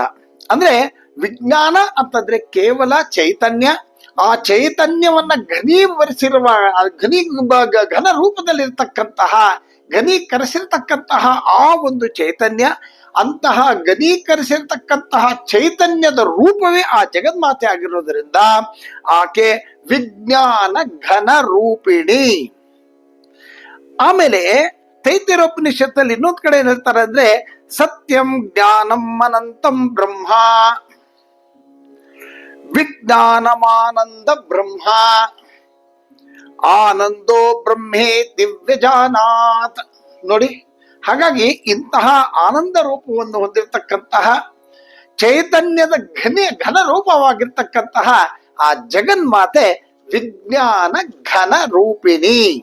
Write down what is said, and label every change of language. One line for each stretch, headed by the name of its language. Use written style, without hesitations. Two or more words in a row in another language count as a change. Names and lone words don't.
Kannada: ಅಂದ್ರೆ ವಿಜ್ಞಾನ ಅಂತಂದ್ರೆ ಕೇವಲ ಚೈತನ್ಯ, ಆ ಚೈತನ್ಯವನ್ನ ಘನೀಭರಿಸಿರುವ ಘನ ರೂಪದಲ್ಲಿರ್ತಕ್ಕಂತಹ ಘನೀಕರಿಸಿರ್ತಕ್ಕಂತಹ ಆ ಒಂದು ಚೈತನ್ಯ, ಅಂತಹ ಘನೀಕರಿಸಿರ್ತಕ್ಕಂತಹ ಚೈತನ್ಯದ ರೂಪವೇ ಆ ಜಗನ್ಮಾತೆ ಆಗಿರೋದ್ರಿಂದ ಆಕೆ ವಿಜ್ಞಾನ ಘನ ರೂಪಿಣಿ. ಆಮೇಲೆ ತೈತಿರೋಪನಿಷತ್ತಲ್ಲಿ ಇನ್ನೊಂದ್ ಕಡೆ ಏನ್ ಹೇಳ್ತಾರೆ ಅಂದ್ರೆ,
Sanskrit: ಸತ್ಯಂ ಜ್ಞಾನಂ ಅನಂತಂ ಬ್ರಹ್ಮ ವಿಜ್ಞಾನಮಾನಂದ ಬ್ರಹ್ಮ ಆನಂದೋ ಬ್ರಹ್ಮೇ ದಿವ್ಯಜಾನಾತ್.
Kannada: ನೋಡಿ, ಹಾಗಾಗಿ ಇಂತಹ ಆನಂದ ರೂಪವನ್ನು ಹೊಂದಿರತಕ್ಕಂತಹ ಚೈತನ್ಯದ ಘನ ರೂಪವಾಗಿರ್ತಕ್ಕಂತಹ ಆ ಜಗನ್ಮಾತೆ ವಿಜ್ಞಾನ ಘನ ರೂಪಿಣಿ.